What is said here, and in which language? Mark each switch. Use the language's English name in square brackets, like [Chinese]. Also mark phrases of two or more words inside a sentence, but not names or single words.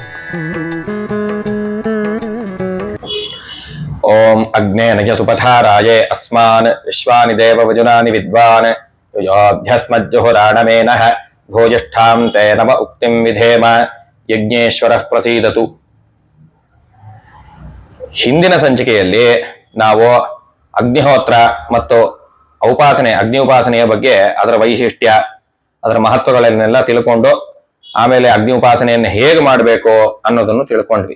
[Sanskrit] ओम अग्नेय सुपथाराये अस्मान् विश्वानि देववजुनानि विद्वान् योऽध्यस्मज्जुहुराणमेनः भोजिष्ठां ते नम उक्तिं विधेम यज्ञेश्वरः प्रसीदतु। [Kannada] ಹಿಂದಿನ ಸಂಚಿಕೆಯಲ್ಲಿ ನಾವು ಅಗ್ನಿಹೋತ್ರ ಮತ್ತು ಅಗ್ನಿ ಉಪಾಸನೆಯ ಬಗ್ಗೆ ಅದರ ವೈಶಿಷ್ಟ್ಯ ಅದರ ಮಹತ್ವಗಳನ್ನೆಲ್ಲ ತಿಳ್ಕೊಂಡು ಆಮೇಲೆ ಅಗ್ನಿ ಉಪಾಸನೆಯನ್ನು ಹೇಗೆ ಮಾಡಬೇಕು ಅನ್ನೋದನ್ನು ತಿಳ್ಕೊಂಡ್ವಿ.